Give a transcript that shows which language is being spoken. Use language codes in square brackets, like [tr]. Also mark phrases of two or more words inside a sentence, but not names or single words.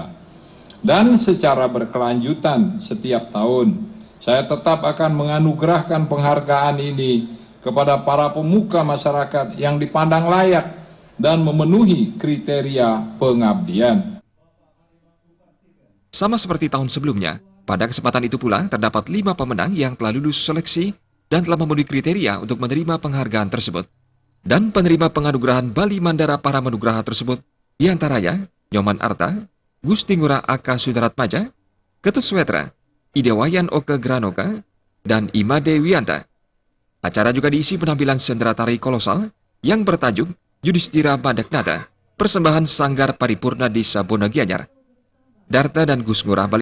[id] Dan secara berkelanjutan setiap tahun, saya tetap akan menganugerahkan penghargaan ini kepada para pemuka masyarakat yang dipandang layak dan memenuhi kriteria pengabdian. Sama seperti tahun sebelumnya, pada kesempatan itu pula terdapat 5 pemenang yang telah lulus seleksi dan telah memenuhi kriteria untuk menerima penghargaan tersebut. Dan penerima penganugerahan Bali Mandara Paramanugraha tersebut diantaranya Nyoman Arta, Gusti Ngurah Aka Sudaratmaja, Ketut Swetra, Idewayan Oke Granoka, dan Imade Wianta. Acara juga diisi penampilan sendera tari kolosal yang bertajuk Yudhistira Badagnata, persembahan Sanggar Paripurna Desa Bonagianyar. Darta dan Gus Ngurah Bali